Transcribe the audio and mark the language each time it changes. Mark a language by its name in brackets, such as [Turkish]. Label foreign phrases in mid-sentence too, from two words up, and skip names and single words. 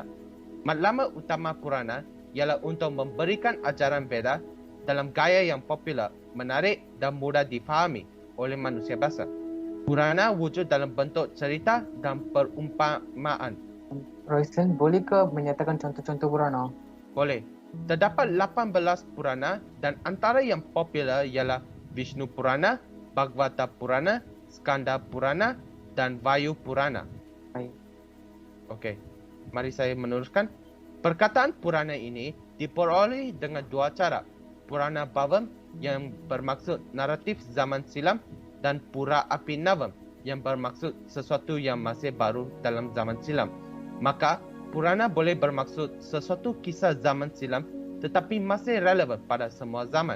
[Malay] Matlamat utama Purana ialah untuk memberikan ajaran Veda dalam gaya yang popular, menarik dan mudah difahami oleh manusia biasa. Purana wujud dalam bentuk cerita dan perumpamaan. Royson, boleh ke menyatakan contoh-contoh Purana? Boleh. Terdapat 18 Purana dan antara yang popular ialah Vishnu Purana, Bhagavata Purana, Skanda Purana dan Vayu Purana. Baik. Okey, mari saya meneruskan. Perkataan Purana ini diperoleh dengan dua cara. Purana Bhavam yang bermaksud naratif zaman silam dan Pura Abhinavam yang bermaksud sesuatu yang masih baru dalam zaman silam. Maka, Purana boleh bermaksud sesuatu kisah zaman silam tetapi masih relevan pada semua zaman.